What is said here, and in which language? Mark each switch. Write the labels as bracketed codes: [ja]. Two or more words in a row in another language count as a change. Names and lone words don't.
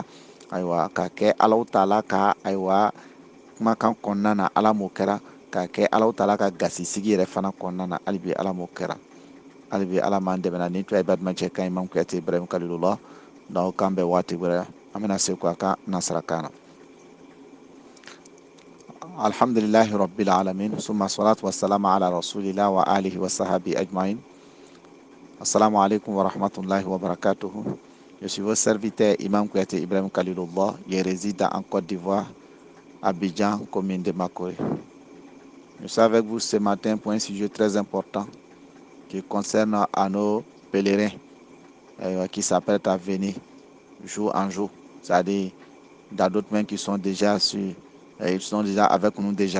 [bm] ayiwa ka kɛ alaw taala ka ayiwa kumakan kɔnɔna na ala m'o kɛra ka kɛ alaw taala ka gasi sigi yɛrɛ fana kɔnɔna na hali bi ala m'o kɛra. hali bi ala m'an dɛmɛ ni to ye badumacɛ kan imam kuyate ibrahim kalilullah n'aw kan bɛn waati wɛrɛ an bɛna se k'a ka nasarakan na. [ar] الحمد لله رب العالمين ثم الصلاة والسلام على رسول الله وعلى آله وصحبه أجمعين. السلام عليكم ورحمة الله وبركاته. [fr] Je suis votre serviteur imam Kouyaté Ibrahim Kalilullah. Je réside en Côte d'Ivoire, Abidjan, commune de Makoé. Je suis avec vous ce matin pour un sujet très important qui concerne à nos pèlerins qui s'apprêtent à venir jour en jour, c'est-à-dire dans d'autres mains qui sont déjà ils sont déjà avec nous déjà.